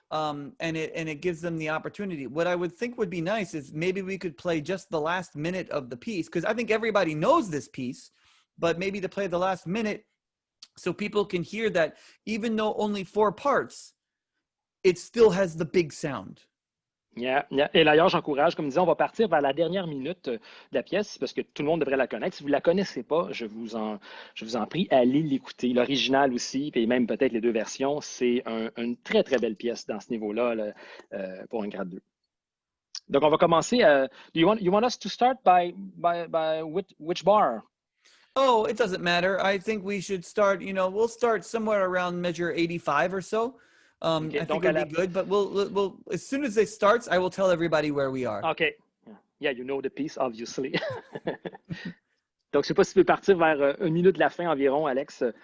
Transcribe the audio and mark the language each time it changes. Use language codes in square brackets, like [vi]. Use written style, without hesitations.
[en] And it gives them the opportunity. What I would think would be nice is maybe we could play just the last minute of the piece, because I think everybody knows this piece, but maybe to play the last minute so people can hear that even though only 4 parts, it still has the big sound. Yeah. [fr] Et d'ailleurs, j'encourage, comme disait, on va partir vers la dernière minute de la pièce parce que tout le monde devrait la connaître. Si vous ne la connaissez pas, je vous en prie, allez l'écouter. L'original aussi, et même peut-être les 2 versions, c'est une très, très belle pièce dans ce niveau-là pour un grade 2. Donc, on va commencer. [en] You want us to start by which bar? Oh, it doesn't matter. I think we should start, we'll start somewhere around measure 85 or so. Okay, I think it'll be good, but we'll as soon as it starts, I will tell everybody where we are. Okay. Yeah, you know the piece, obviously. [fr] Donc, je ne sais pas si tu peux partir vers 1 minute de la fin environ, Alex.